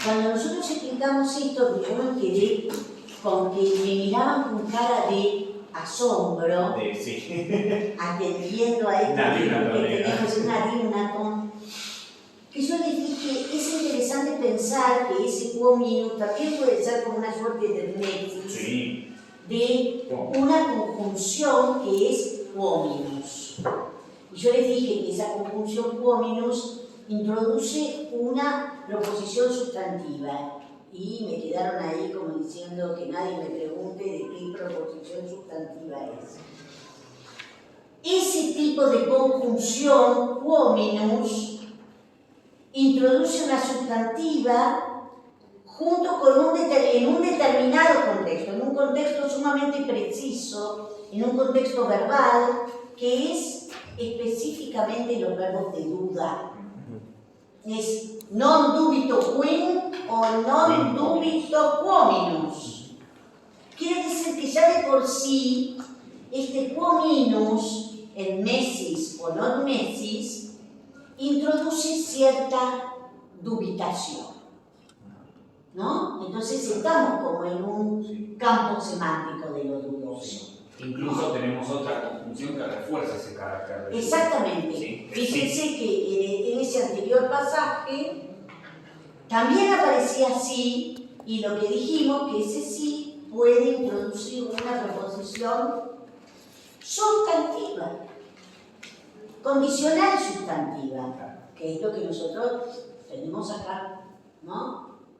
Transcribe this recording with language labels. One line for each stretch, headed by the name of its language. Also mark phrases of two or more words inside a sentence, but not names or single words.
Spanish: Cuando nosotros explicamos esto, yo me quedé con que me miraban con cara de asombro, Sí. atendiendo a este libro que tenemos, una Adionaton, que yo les dije, es interesante pensar que ese
Latin: quo minus
Spanish: también puede ser como una suerte de nexus, Sí. de una conjunción que es
Latin: quo minus.
Spanish: Y yo les dije que esa conjunción
Latin: quo minus
Spanish: introduce una proposición sustantiva. Y me quedaron ahí como diciendo que nadie me pregunte de qué proposición sustantiva es. Ese tipo de conjunción,
Latin: quo minus,
Spanish: introduce una sustantiva junto con en un determinado contexto, en un contexto sumamente preciso, en un contexto verbal, que es específicamente los verbos de duda.
Latin: Es non dubito quin o non dubito quo minus.
Spanish: Quiere decir que ya de por sí, este
Latin: quo minus,
Spanish: en mesis o non mesis, introduce cierta dubitación, ¿no? Entonces estamos como en un campo semántico de lo dudoso. Incluso tenemos otra conjunción que refuerza ese carácter. Exactamente. Sí. Fíjense que en ese anterior pasaje también aparecía sí, y lo que dijimos que ese sí puede introducir una proposición sustantiva, condicional sustantiva, que es lo que nosotros tenemos acá, ¿no?